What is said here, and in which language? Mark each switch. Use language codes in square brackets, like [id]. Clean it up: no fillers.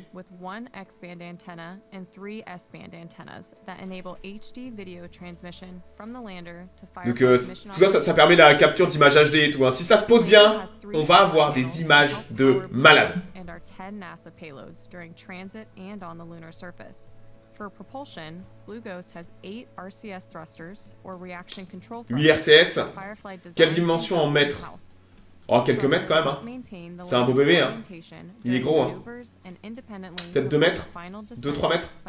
[en] with 1 X-band antenna and 3 S-band antennas that enable HD video transmission from the lander to Firefly. [fr] Donc tout ça permet la capture d'images HD et tout. Hein. Si ça se pose bien, on va avoir des images de malades. [en] And our 10 NASA payloads during transit and on the lunar surface. For propulsion, Blue Ghost has 8 RCS thrusters or reaction control thrusters. 8 RCS. [fr] Quelle dimension en mètres? Oh, quelques mètres quand même, hein. C'est un beau bébé, hein. Il est gros, hein. Peut-être 2 mètres, 2-3 mètres.